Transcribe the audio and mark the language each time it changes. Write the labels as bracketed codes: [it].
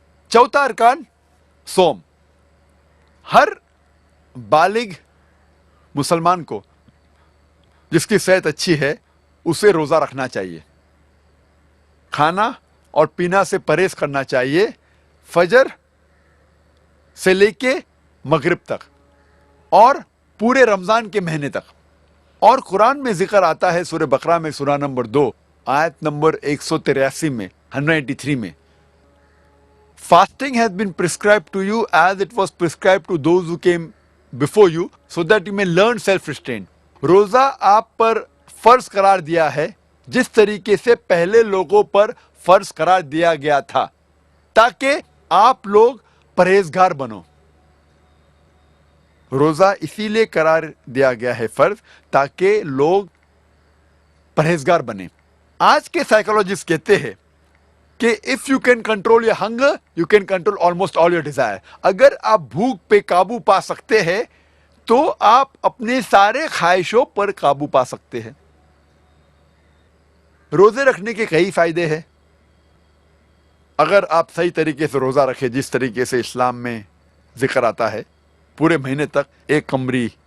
[ur] چوتھا ارکان سوم. ہر بالغ مسلمان کو جس کی صحت اچھی ہے اسے روزہ رکھنا چاہیے. کھانا اور پینا سے پرہیز کرنا چاہیے فجر سے لے کے مغرب تک اور پورے رمضان کے مہینے تک. اور قرآن میں ذکر آتا ہے سورہ بقرہ میں سورہ نمبر 2 آیت نمبر 183 میں 183 میں، [en] Fasting has been prescribed to you as it was prescribed to those who came before you so that you may learn self-restraint. [ur] روزہ آپ پر فرض قرار دیا ہے جس طریقے سے پہلے لوگوں پر فرض قرار دیا گیا تھا تاکہ آپ لوگ پرہیزگار بنو. روزہ اسی لیے قرار دیا گیا ہے فرض تاکہ لوگ پرہیزگار بنے. آج کے سائیکولوجسٹ کہتے ہیں کہ [en] if you can control your hunger, you can control almost all your desire. [ur] اگر آپ بھوک پہ قابو پا سکتے ہیں تو آپ اپنے سارے خواہشوں پر قابو پا سکتے ہیں. روزے رکھنے کے کئی فائدے ہیں. اگر آپ صحیح طریقے سے روزہ رکھیں جس طریقے سے اسلام میں ذکر آتا ہے، پورے مہینے تک ایک قمری